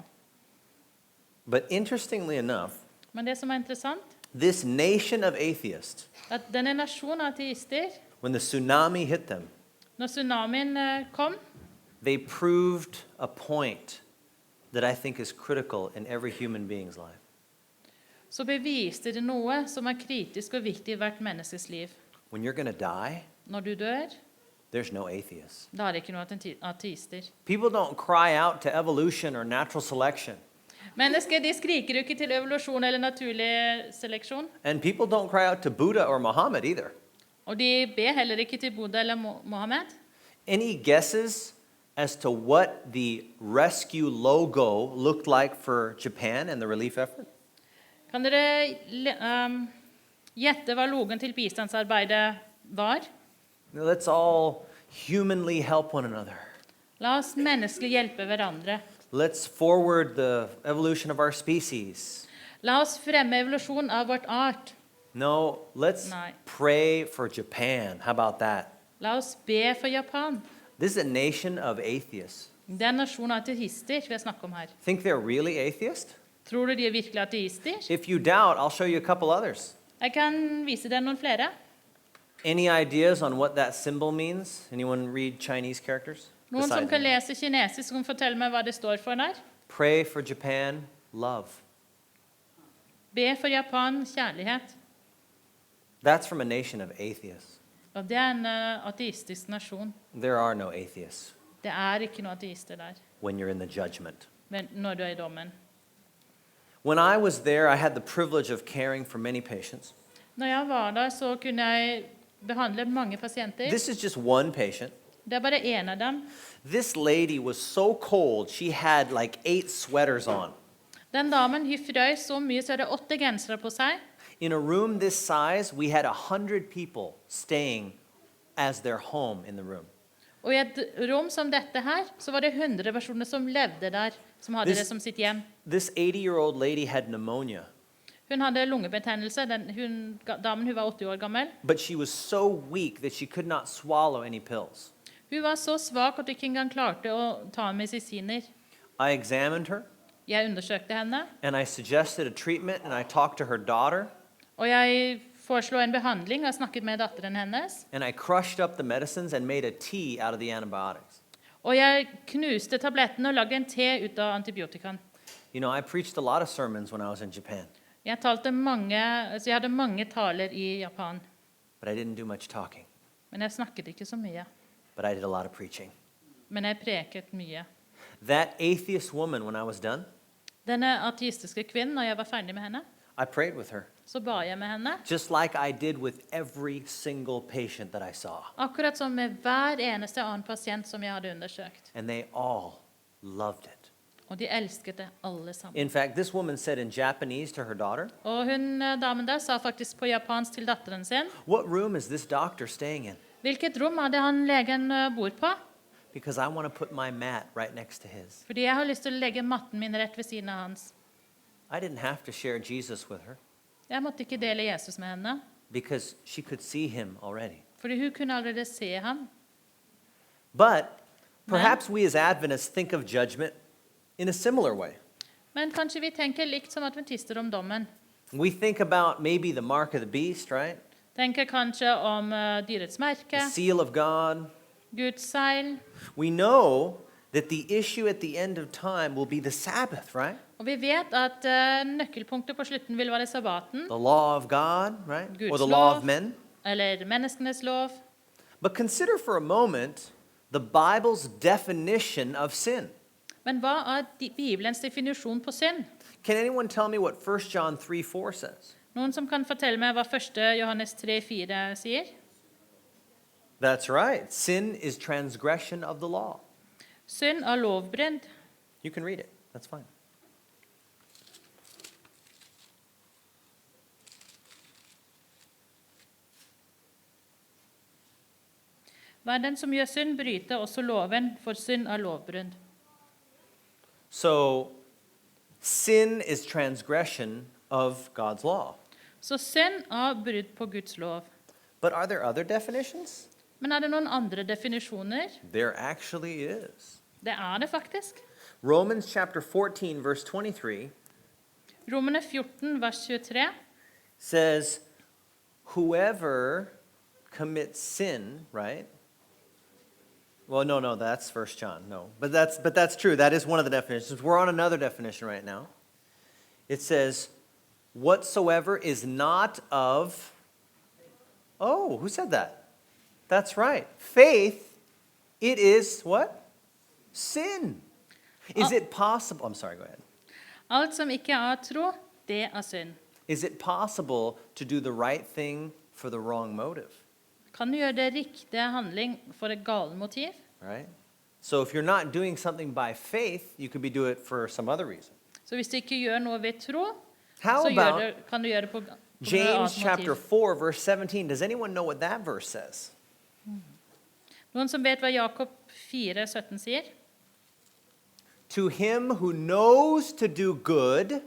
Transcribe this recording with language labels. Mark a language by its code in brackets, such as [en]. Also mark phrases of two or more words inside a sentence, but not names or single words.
[en] But interestingly enough, [no] Men det som er interessant, [en] this nation of atheists, [no] at denne nasjonen av ateister, [en] when the tsunami hit them, [no] når tsunamien kom, [en] they proved a point that I think is critical in every human being's life. [no] så beviste det noe som er kritisk og viktig i hvert menneskes liv. [en] When you're going to die, [no] Når du dør, [en] there's no atheists. [no] da er det ikke noe ateister. [en] People don't cry out to evolution or natural selection. [no] Mennesker de skriker jo ikke til evolusjon eller naturlig seleksjon. [en] And people don't cry out to Buddha or Muhammad either. [no] Og de ber heller ikke til Buddha eller Mohammed. [en] Any guesses as to what the rescue logo looked like for Japan and the relief effort? [no] Kan dere gjette hva logoen til bistandsarbeidet var? [en] Let's all humanly help one another. [no] La oss menneskelig hjelpe hverandre. [en] Let's forward the evolution of our species. [no] La oss fremme evolusjon av vårt art. [en] No, let's [no] Nei. [en] pray for Japan. How about that? [no] La oss be for Japan. [en] This is a nation of atheists. [no] Det er en nasjon av ateister vi snakker om her. [en] Think they're really atheist? [no] Tror du de er virkelig ateister? [en] If you doubt, I'll show you a couple others. [no] Jeg kan vise deg noen flere. [en] Any ideas on what that symbol means? Anyone read Chinese characters? [no] Noen som [en] Besides [no] kan [en] me? [no] lese kinesisk, kan fortelle meg hva det står for der. [en] Pray for Japan, love. [no] Be for Japan, kjærlighet. [en] That's from a nation of atheists. [no] Og det er en ateistisk nasjon. [en] There are no atheists [no] Det er ikke noen ateister der [en] when you're in the judgment. [no] når du er i dommen. [en] When I was there, I had the privilege of caring for many patients. [no] Når jeg var der, så kunne jeg behandle mange pasienter. [en] This is just one patient. [no] Det er bare en av dem. [en] This lady was so cold, she had like 8 sweaters on. [no] Den damen hun frøs så mye, så hadde 8 gensere på seg. [en] In a room this size, we had 100 people staying as their home in the room. [no] Og i et rom som dette her, så var det 100 personer som levde der, som hadde det som sitt hjem. [en] This 80-year-old lady had pneumonia, [no] Hun hadde lungebetennelse. Damen hun var 80 år gammel. [en] but she was so weak that she could not swallow any pills. [no] Hun var så svak at hun ikke engang klarte å ta medisiner. [en] I examined her, [no] Jeg undersøkte henne, [en] and I suggested a treatment, and I talked to her daughter, [no] og jeg foreslo en behandling og snakket med datteren hennes. [en] and I crushed up the medicines and made a tea out of the antibiotics. [no] Og jeg knuste tablettene og lagde en te ut av antibiotikaen. [en] You know, I preached a lot of sermons when I was in Japan, [no] Jeg hadde mange taler i Japan, [en] but I didn't do much talking, [no] men jeg snakket ikke så mye. [en] but I did a lot of preaching. [no] Men jeg preket mye. [en] That atheist woman, when I was done, [no] Denne ateistiske kvinnen, når jeg var ferdig med henne, [en] I prayed with her, [no] så ba jeg med henne. [en] just like I did with every single patient that I saw. [no] Akkurat som med hver eneste annen pasient som jeg hadde undersøkt. [en] And they all loved it. [no] Og de elsket det alle sammen. [en] In fact, this woman said in Japanese to her daughter, [no] Og damen der sa faktisk på japansk til datteren sin, [en] "What room is this doctor staying in? [no] hvilket rom hadde han legen bor på? [en] Because I want to put my mat right next to his." [no] Fordi jeg har lyst til å legge matten min rett ved siden av hans. [en] I didn't have to share Jesus with her [no] Jeg måtte ikke dele Jesus med henne, [en] because she could see him already. [no] fordi hun kunne allerede se ham. [en] But perhaps we as Adventists think of judgment in a similar way. [no] Men kanskje vi tenker likt som adventister om dommen. [en] We think about maybe the mark of the beast, right? [no] Tenker kanskje om dyrets merke, [en] The seal of God. [no] Guds seil. [en] We know that the issue at the end of time will be the Sabbath, right? [no] Og vi vet at nøkkelpunktet på slutten vil være sabbaten, [en] The law of God, right? Or [no] Guds [en] the law of [no] lov. [en] men. [no] eller menneskenes lov. [en] But consider for a moment the Bible's definition of sin. [no] Men hva er Bibelens definisjon på synd? [en] Can anyone tell me what 1 John 3:4 says? [no] Noen som kan fortelle meg hva 1. Johannes 3,4 sier? [en] That's right. Sin is transgression of the law. [no] Synd er lovbrudd. [en] You can read it. That's fine. [no] Hver den som gjør synd, bryter også loven, for synd er lovbrudd. [en] So, sin is transgression of God's law. [no] Så synd er brudd på Guds lov. [en] But are there other definitions? [no] Men er det noen andre definisjoner? [en] There actually is. [no] Det er det faktisk. [en] Romans chapter 14, verse 23 [no] Romerne 14, vers 23. [en] says, whoever commits sin, right? Well, no, that's 1 John, no. But that's true. That is one of the definitions. We're on another definition right now. It says, whatsoever is not of... Oh, who said that? That's right. Faith, it is what? Sin. Is it possible... I'm sorry, go ahead. [no] Alt som ikke er tro, det er synd. [en] Is it possible to do the right thing for the wrong motive? [no] Kan du gjøre det riktige handling for et galt motiv? [en] Right? So if you're not doing something by faith, you could be doing it for some other reason. [no] Så hvis du ikke gjør noe ved tro, [en] How [no] så [en] about [no] kan du gjøre det på noe [en] James [no] annet [en] chapter [no] motiv. [en] 4, verse 17? Does anyone know what that verse says? [no] Noen som vet hva Jakob 4, 17 sier? [en] To him who knows to do good